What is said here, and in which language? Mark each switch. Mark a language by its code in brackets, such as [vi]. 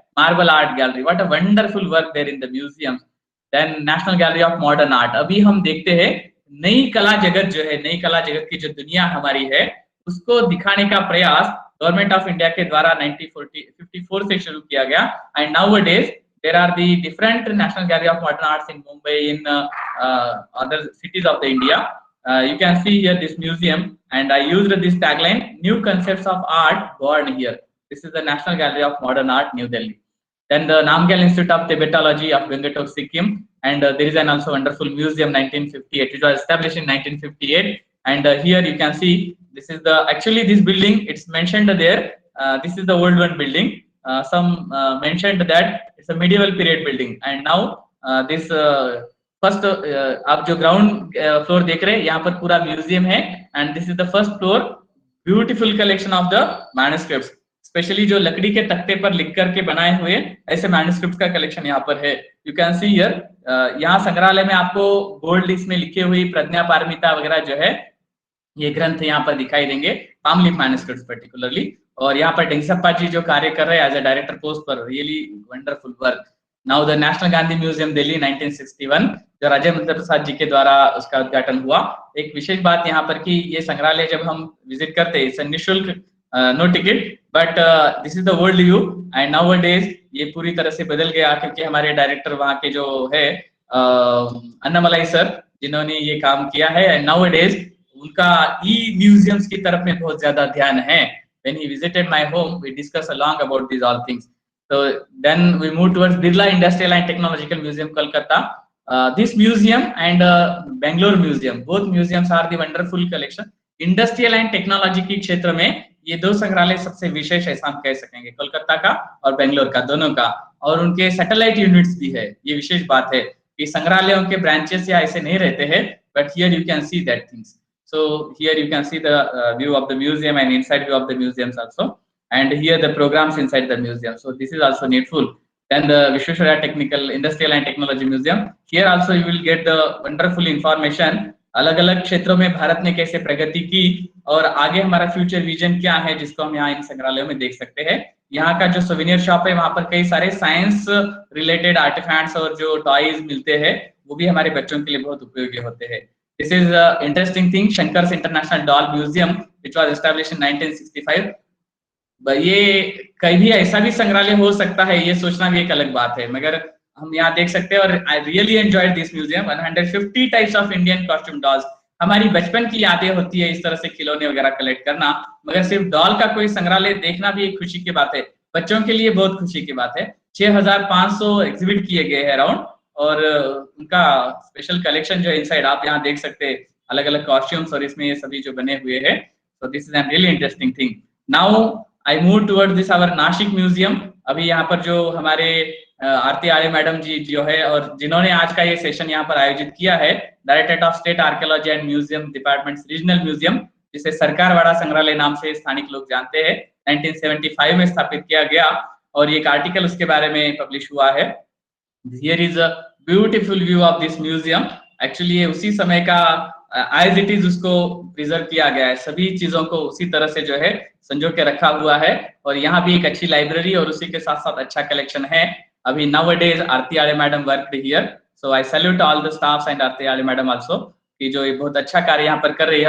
[en] Marble art gallery, what a wonderful work there in the museum. Then national gallery of modern art. [hi] अभी हम देखते हैं नई कला जगत जो है, नई कला जगत की जो दुनिया हमारी है, उसको दिखाने का प्रयास गवर्नमेंट ऑफ इंडिया के द्वारा 1954 से शुरू किया गया। [en] And nowadays there are the different national gallery of modern arts in Mumbai, in other cities of the India. You can see here this museum, and I used this tagline, new concepts of art born here. This is the National Gallery of Modern Art, New Delhi. Then the Namgyal Institute of Tibetology of Gangatok, Sikkim, and there is an also wonderful museum 1958. It was established in 1958, and here you can see this is the actually this building. It's mentioned there. This is the old one building. Some mentioned that it's a medieval period building, and now this first [hi] आप जो ground floor देख रहे हैं, यहाँ पर पूरा museum है, [en] and this is the first floor, beautiful collection of the manuscripts, [hi] specially जो लकड़ी के तख्ते पर लिख करके बनाए हुए ऐसे मैन्युस्क्रिप्ट का कलेक्शन यहाँ पर है। [en] you can see here, [hi] यहाँ संग्रहालय में आपको गोल्ड लिस्ट में लिखे हुई प्रज्ञा पारमिता वगैरह जो है ये ग्रंथ यहाँ पर दिखाई देंगे, पाम लीफ मैन्युस्क्रिप्ट्स पर्टिकुलरली। और यहाँ पर ढेंगसप्पा जी जो कार्य कर रहे हैं एज अ डायरेक्टर पोस्ट पर, [en] Really wonderful work. [hi] Now the national Gandhi museum Delhi 1961 जो राजेंद्र प्रसाद जी के द्वारा उसका उद्घाटन हुआ। एक विशेष बात यहाँ पर कि ये संग्रहालय जब हम विजिट करते हैं निःशुल्क, no ticket, [en] But this is the world view. [hi] And now days ये पूरी तरह से बदल गया क्योंकि हमारे डायरेक्टर वहाँ के जो है अन्नामलाई सर जिन्होंने ये काम किया है, एंड नाउ डेज उनका ई म्यूजियम्स की तरफ में बहुत ज्यादा ध्यान है। [en] When he visited my home, we discussed along about these all things. So then we moved towards Birla Industrial and Technological Museum, Kolkata. This museum and Bangalore Museum, both museums are the wonderful collection. [hi] Industrial and Technology की क्षेत्र में ये दो संग्रहालय सबसे विशेष ऐसा हम कह सकेंगे, कोलकाता का और बेंगलोर का दोनों का। और उनके सैटेलाइट यूनिट्स भी है। ये विशेष बात है कि संग्रहालयों के ब्रांचेस या ऐसे नहीं रहते हैं, [en] But here you can see that things. So here you can see the view of the museum and inside view of the museums also, and here the programs inside the museum. So this is also needful. Then the Vishweshwaraya Technical, Industrial and Technology Museum. Here also you will get the wonderful information. [hi] अलग अलग क्षेत्रों में भारत ने कैसे प्रगति की और आगे हमारा फ्यूचर विजन क्या है, जिसको हम यहाँ इन संग्रहालयों में देख सकते हैं। यहाँ का जो सोवेनियर शॉप है वहाँ पर कई सारे साइंस रिलेटेड आर्टिफैक्ट्स और जो टॉयज मिलते हैं वो भी हमारे बच्चों के लिए बहुत उपयोगी होते हैं। [en] This is an interesting thing, Shankar's International Doll Museum, which was established in 1965. [hi] ये कहीं भी ऐसा भी संग्रहालय हो सकता है, ये सोचना भी एक अलग बात है, मगर हम यहाँ देख सकते हैं। [en] और I really enjoyed this museum. 150 types of Indian costume dolls. [hi] हमारी बचपन की यादें होती है इस तरह से खिलौने वगैरह कलेक्ट करना, मगर सिर्फ डॉल का कोई संग्रहालय देखना भी एक खुशी की बात है, बच्चों के लिए बहुत खुशी की बात है। 6500 एग्जिबिट किए गए हैं अराउंड, और उनका स्पेशल कलेक्शन जो इनसाइड आप यहाँ देख सकते हैं, अलग अलग कॉस्ट्यूम्स और इसमें ये सभी जो बने हुए हैं। [en] So this is an really interesting thing. Now I move towards this our Nashik museum. [hi] अभी यहाँ पर जो हमारे आरती आर्य मैडम जी जो है और जिन्होंने आज का ये सेशन यहाँ पर आयोजित किया है, directorate of state archaeology and museum department regional museum, जिसे सरकारवाड़ा संग्रहालय नाम से स्थानिक लोग जानते हैं, 1975 में स्थापित किया गया और एक आर्टिकल उसके बारे में पब्लिश हुआ है। [en] Here is a beautiful view of this museum. [hi] Actually ये उसी समय का [en] as it is [hi] उसको प्रिजर्व किया गया है, सभी चीजों को उसी तरह से जो है संजो के रखा हुआ है। और यहाँ भी एक अच्छी लाइब्रेरी और उसी के साथ साथ अच्छा कलेक्शन है। अभी nowadays Aarti Arya madam worked here, [en] so I salute all the staffs and Aarti Arya madam also [hi] कि जो ये बहुत अच्छा कार्य यहाँ पर कर रही है।